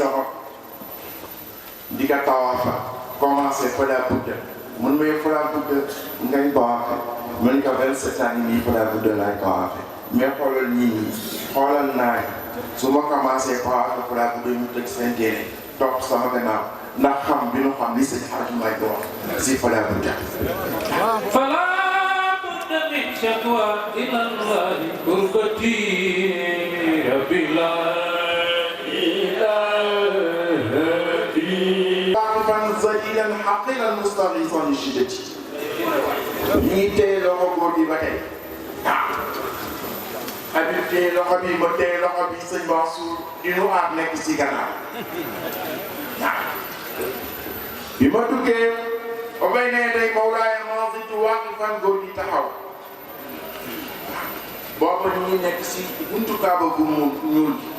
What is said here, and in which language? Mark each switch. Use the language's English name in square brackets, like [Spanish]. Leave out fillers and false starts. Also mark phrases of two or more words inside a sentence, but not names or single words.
[Wolof] loxo di ka tawaafa commencé Fala Budda mun may Fala Budda ngay tawaafe ma ni ko 27 ans nii Fala Budda laay tawaafe mais xoolal ñii ñi xoolal naa su ma commencé tawaafe Fala Budda ñu teg seen téere topp sama gannaaw ndax xam bi nu xam li sëñ Hadj May ko wax si Fala Budda [Arabic] فلا بد من شكوى إلى الله قربتي ربي لا إله إلا واقفا ذليلا حقيرا مستغيثا لشدتي [Wolof] ñii téye loxo góor gi ba tey Habib téye loxo bi ba téye loxo bi sëñ Mansour di nu aar nekk si gannaaw bi ma duggee ba bay nee tey [Arabic] مولاي ما جئت واقفا [Wolof] góor gi taxaw booba ñu nekk si buntu Kaaba gu ñuul